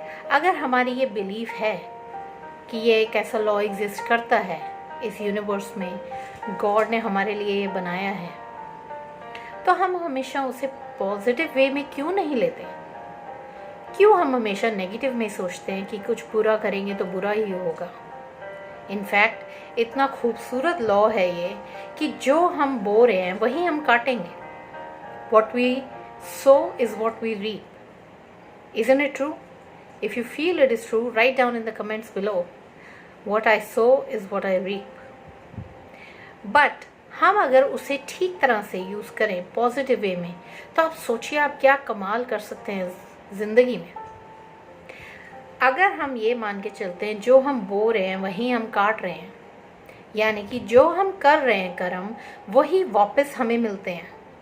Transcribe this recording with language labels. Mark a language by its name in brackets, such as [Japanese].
[Hindi] अगर हमारी ये बिलीफ है कि ये एक ऐसा लॉ एग्जिस्ट करता है इस यूनिवर्स में, गॉड ने हमारे लिए ये बनाया है, तो हम हमेशा उसे पॉजिटिव वे में क्यों नहीं लेते? क्यों हम हमेशा नेगेटिव में सोचते हैं कि कुछ बुरा करेंगे तो बुरा ही होगा? इनफैक्ट इतना खूबसूरत लॉ है ये कि जो हम बो रहे हैं वही हम काटेंगे। [English] What we sow is what we reap. Isn't it true? If you feel it is true, write down in the comments below. What I sow is what I reap. [Hindi] But हम अगर उसे ठीक तरह से यूज़ करें positive way में, तो आप सोचिए आप क्या कमाल कर सकते हैं ज़िंदगी में। अगर हम ये मान के चलते हैं जो हम बो रहे हैं वही हम काट रहे हैं, यानी कि जो हम कर रहे हैं कर्म वही वापस हमें मिलते हैं।